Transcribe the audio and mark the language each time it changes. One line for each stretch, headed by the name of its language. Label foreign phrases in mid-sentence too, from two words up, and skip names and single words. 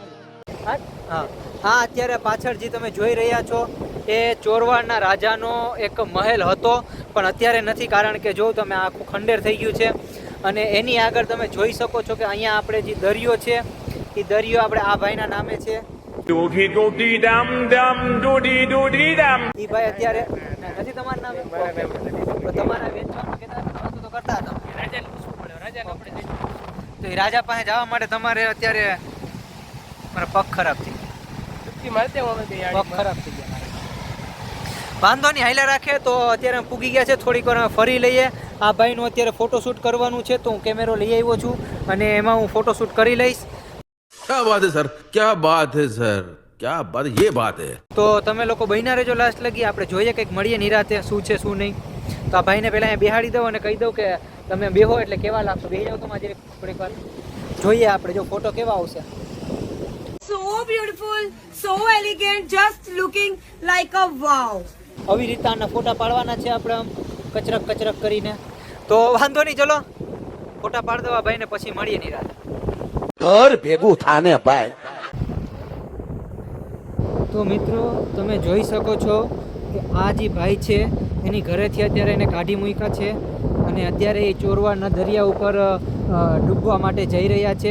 Gujarati: હા અત્યારે પાછળ જે તમે જોઈ રહ્યા છો એ ચોરવાડના રાજાનો એક મહેલ હતો, પણ અત્યારે નથી, કારણ કે જો તમે આખું ખંડેર થઈ ગયું છે. અને એની આગળ તમે જોઈ શકો છો કે અહીંયા આપણે જે દરિયો છે એ દરિયો આપણે આ ભાઈના નામે છે. Doody doody dum dum doody doody dum. એ ભાઈ અત્યારે નથી તમારું નામ? તો તમારા વેચવાનું કહેતા તો કરતા હતા. રાજાને પૂછવું પડે, રાજાને આપણે તો એ રાજા પાસે જવા માટે તમારે અત્યારે મારા પગ ખરાબ થઈ ગયા. પગ ખરાબ થઈ ગયા. વાંધો નહીં, હાઈલા રાખે. તો અત્યારે પૂગી ગયા છે, થોડીક વાર ફરી લઈએ. આ ભાઈનું અત્યારે ફોટોશૂટ કરવાનું છે, તો હું કેમેરો લઈ આવ્યો છું અને એમાં હું ફોટોશૂટ કરી લઈશ.
Hindi: क्या बात है सर, क्या बात है सर, क्या बात, ये बात है.
Gujarati: તો તમે લોકો બહીના રહેજો લાસ્ટ લગી. આપણે જોઈએ કંઈક મળીએ નિરાતે શું છે શું નહીં. તો આ ભાઈને પહેલાં અહીંયા બેહાડી દઉં અને કહી દઉં કે તમે બેહો એટલે કેવા લાગશો. બેહી જાઓ તો મારી થોડીક વાર જોઈએ આપણે જો ફોટો કેવા આવશે.
English: So beautiful, so elegant, just looking like a wow.
Gujarati: આવી રીતે આના ફોટા પાડવાના છે આપણે, આમ કચરક કરીને. તો વાંધો નહીં, ચલો ફોટા પાડ દવા ભાઈને, પછી મળીએ નિરાતે. ઘર ભેગું થાને ભાઈ. તો મિત્રો તમે જોઈ શકો છો કે આ જે ભાઈ છે એની ઘરેથી અત્યારે એને કાઢી મૂક્યા છે અને અત્યારે એ ચોરવાડના દરિયા ઉપર ડૂબવા માટે જઈ રહ્યા છે.